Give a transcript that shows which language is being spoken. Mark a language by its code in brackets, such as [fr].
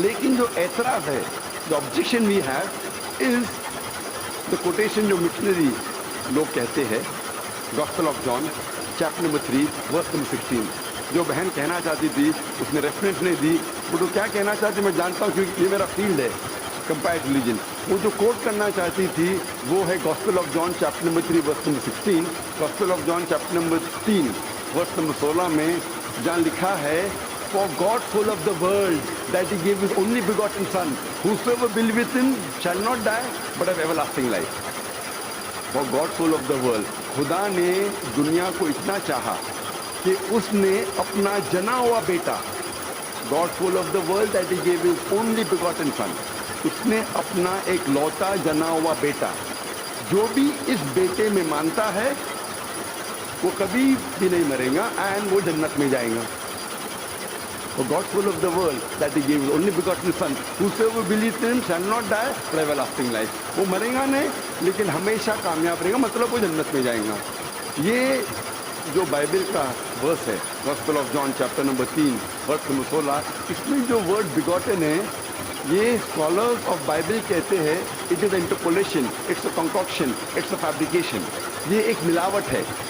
[ur] لیکن جو اعتراض ہے، جو objection [en] we have is the quotation [ur] جو مشنری لوگ کہتے ہیں، gospel of John chapter number 3 verse number 16. جو بہن کہنا چاہتی تھی اس نے ریفرنس نہیں دی، وہ تو کیا کہنا چاہتی میں جانتا ہوں کیونکہ یہ میرا فیلڈ ہے، کمپائرڈ ریلیجن. وہ جو کوٹ کرنا چاہتی تھی وہ ہے gospel of John chapter number 3 verse number 16. [en] gospel of John chapter number 3 verse number 16 [ur] میں جہاں لکھا ہے [en] For God so loved the world that he gave his only begotten son, whosoever believeth in shall not die but have everlasting life. For God so loved the world. [ur] خدا نے دنیا کو اتنا چاہا کہ اس نے اپنا جنا ہوا بیٹا، [en] God so loved the world that he gave his only begotten son. [ur] اس نے اپنا ایک لوتا جنا ہوا بیٹا، جو بھی اس بیٹے میں مانتا ہے وہ کبھی بھی نہیں مرے گا اینڈ وہ جنت میں جائے گا. [en] For God so loved the world that he gave his only begotten son, whosoever believes in him shall not die but have everlasting life. [ur] وہ مرے گا نہیں لیکن ہمیشہ کامیاب رہے گا، مطلب وہ جنت میں جائیں گا. یہ جو بائبل کا ورس ہے gospel of John chapter number 3 verse number 16، اس میں جو ورڈ بیگوٹن ہے یہ اسکالرز آف بائبل کہتے ہیں [en] It is interpolation, it's a concoction, it's a fabrication. [ur] یہ ایک ملاوٹ ہے.